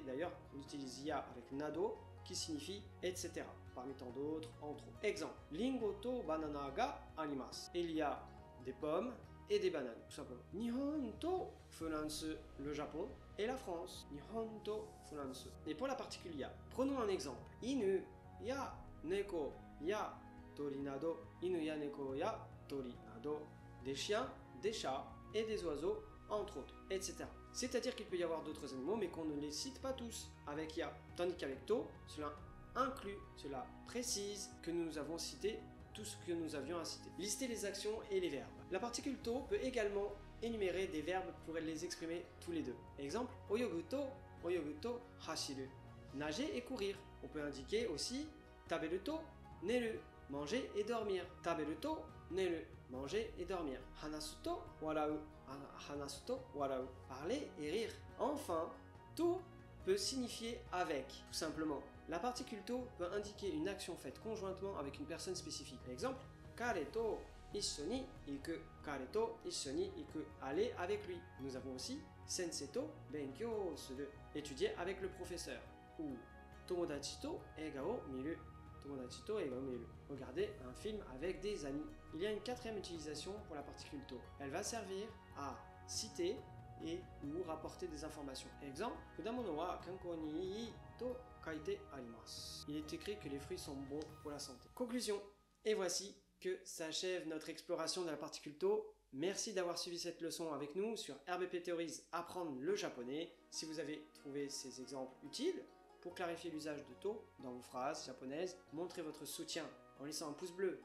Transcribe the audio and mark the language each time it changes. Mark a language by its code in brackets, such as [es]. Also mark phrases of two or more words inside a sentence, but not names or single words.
[fr] D'ailleurs, on utilise « ya » avec « nado », qui signifie « etc. » parmi tant d'autres, entre autres. Exemple, « [ja] りんごとバナナがあります ». [fr] Il y a des pommes et des bananes, tout simplement. [ja] 日本とフランス, [fr] le Japon, et la France. [ja] 日本とフランス. [fr] Et pour la particule ya, prenons un exemple. [ja] 犬や猫や鳥など. 犬や猫や鳥など. [fr] Des chiens, des chats et des oiseaux, entre autres, etc. C'est-à-dire qu'il peut y avoir d'autres animaux, mais qu'on ne les cite pas tous avec ya. Tandis qu'avec to, cela inclut, cela précise que nous avons cité tout ce que nous avions à citer. Lister les actions et les verbes. La particule to peut également énumérer des verbes pour les exprimer tous les deux. [ja] Exemple, 泳ぐと走る. [fr] Nager et courir. On peut indiquer aussi [ja] 食べると寝る. [fr] Manger et dormir. [ja] 食べると寝る. [fr] Manger et dormir. [ja] 話すと笑う。話すと笑う. [fr] Parler et rire. Enfin, to peut signifier avec, tout simplement. La particule to peut indiquer une action faite conjointement avec une personne spécifique. Exemple, [ja] 彼と一緒に行く. 彼と一緒に行く. [fr] Aller avec lui. Nous avons aussi [ja] 先生と勉強する. [fr] Étudier avec le professeur. [ja] Ou 友達と映画を見る。友達と映画を見る. [fr] Regarder un film avec des amis. Il y a une quatrième utilisation pour la particule to. Elle va servir à citer et ou rapporter des informations. Exemple, [ja] 果物は観光にいいと書いてあります. [fr] Il est écrit que les fruits sont bons pour la santé. Conclusion. Et voici que s'achève notre exploration de la particule to. Merci d'avoir suivi cette leçon avec nous sur RBP Theories, apprendre le japonais. Si vous avez trouvé ces exemples utiles pour clarifier l'usage de to dans vos phrases japonaises, montrez votre soutien en laissant un pouce bleu.